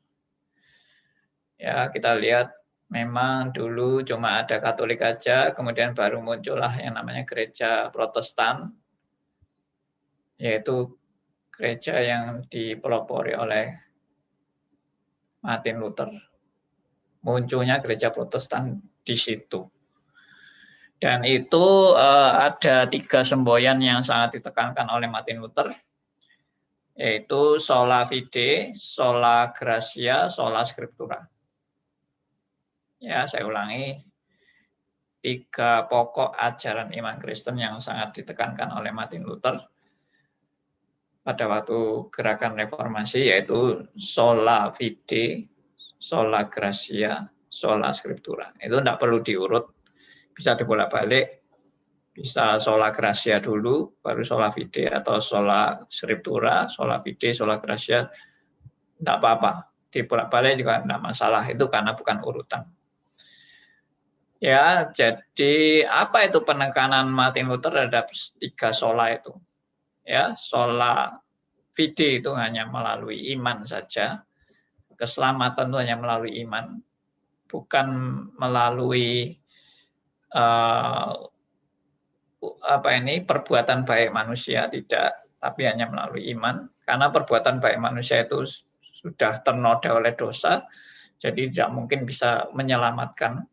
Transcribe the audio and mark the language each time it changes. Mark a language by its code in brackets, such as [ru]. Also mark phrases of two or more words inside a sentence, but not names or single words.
[id] Ya, kita lihat Memang dulu cuma ada Katolik aja, kemudian baru muncullah yang namanya gereja Protestan, yaitu gereja yang dipelopori oleh Martin Luther. Munculnya gereja Protestan di situ. Dan itu ada 3 semboyan yang sangat ditekankan oleh Martin Luther, yaitu [la] sola fide, sola gratia, sola scriptura. [id] Ya, saya ulangi, 3 pokok ajaran iman Kristen yang sangat ditekankan oleh Martin Luther pada waktu gerakan reformasi, yaitu [la] sola fide, sola gratia, sola scriptura. [id] Itu tidak perlu diurut, bisa dibolak-balik, bisa [la] sola gratia [id] dulu, baru [la] sola fide, [id] atau [la] sola scriptura, sola fide, sola gratia, [id] tidak apa-apa. Dibolak-balik juga tidak masalah, itu karena bukan urutan. Ya, jadi apa itu penekanan Martin Luther terhadap 3 sola itu? Ya, [la] sola fide [id] itu hanya melalui iman saja. Keselamatan itu hanya melalui iman, bukan melalui perbuatan baik manusia, tidak, tapi hanya melalui iman. Karena perbuatan baik manusia itu sudah ternoda oleh dosa, jadi tidak mungkin bisa menyelamatkan.